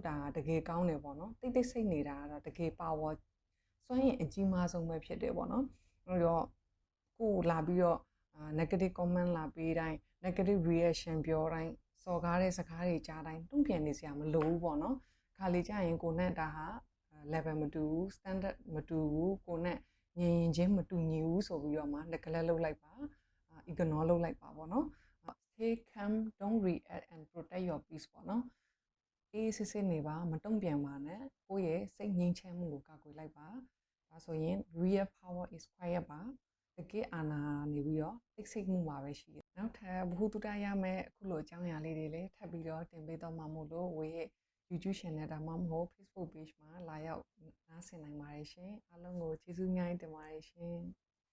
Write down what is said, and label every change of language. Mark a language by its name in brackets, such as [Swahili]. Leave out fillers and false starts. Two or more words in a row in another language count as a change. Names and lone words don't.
[Burmese] တာတကယ်ကောင်းတယ်ပေါ့နော်တိတ်တိတ်ဆိတ်နေတာကတော့တကယ် power စွမ်းရည်အကြီးမားဆုံးပဲဖြစ်တယ်ပေါ့နော်အဲ့တော့ကိုလာပြီးတော့ [English] negative comment [Burmese] လာပေးတိုင်း [English] negative reaction [Burmese] ပြောတိုင်းစော်ကားတဲ့စကားတွေကြားတိုင်းတုံ့ပြန်နေစရာမလိုဘူးပေါ့နော်ခါလေးကြာရင်ကိုနဲ့ဒါဟာ level မတူဘူး standard မတူဘူးကိုနဲ့ငြိမ်ရင်ချင်းမတူညီဘူးဆိုပြီးတော့မှ neglect လုပ်လိုက်ပါ ignore လုပ်လိုက်ပါ ပေါ့နော် [English] stay calm don't react and protect your peace [Burmese] ပေါ့နော်အေးစစ်စစ်နေပါမတုံ့ပြန်ပါနဲ့ကိုယ့်ရဲ့စိတ်ငြိမ်းချမ်းမှုကိုကာကွယ်လိုက်ပါဒါဆိုရင် [English] real power is quiet [Burmese] ပါတကယ်အာဏာနေပြီးတော့တိတ်ဆိတ်မှုမှာပဲရှိတယ်နောက်ထပ်ဘ ഹു တုတရမယ်အခုလိုအကြောင်းအရာလေးတွေလည်းထပ်ပြီးတော့တင်ပေးတော့မှာမို့လို့ဝေရဲ့ [English] YouTube channel [Burmese] ဒါမှမဟုတ် [English] Facebook page [Burmese] မှာလာရောက်နားဆင်နိုင်ပါတယ်ရှင်အားလုံးကိုကျေးဇူးအများကြီးတင်ပါတယ်ရှင်